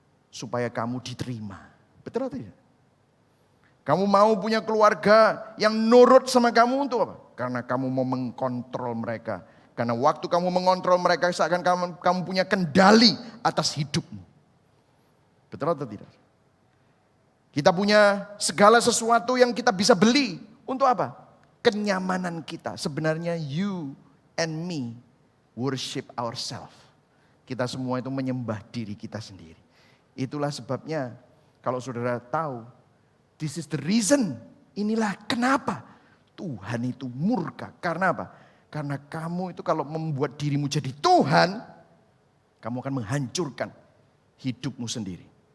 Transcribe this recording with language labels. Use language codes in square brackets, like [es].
[id] Supaya kamu diterima. Betul atau tidak? Kamu mau punya keluarga yang nurut sama kamu untuk apa? Karena kamu mau mengkontrol mereka. Karena waktu kamu mengontrol mereka seakan kamu punya kendali atas hidupmu. Betul atau tidak? Kita punya segala sesuatu yang kita bisa beli. Untuk apa? Kenyamanan kita. Sebenarnya [en] you and me worship ourselves. [id] Kita semua itu menyembah diri kita sendiri. Itulah sebabnya kalau saudara tahu, [en] this is the reason. [id] Inilah kenapa Tuhan itu murka. Karena apa? Karena kamu itu kalau membuat dirimu jadi Tuhan, kamu akan menghancurkan hidupmu sendiri.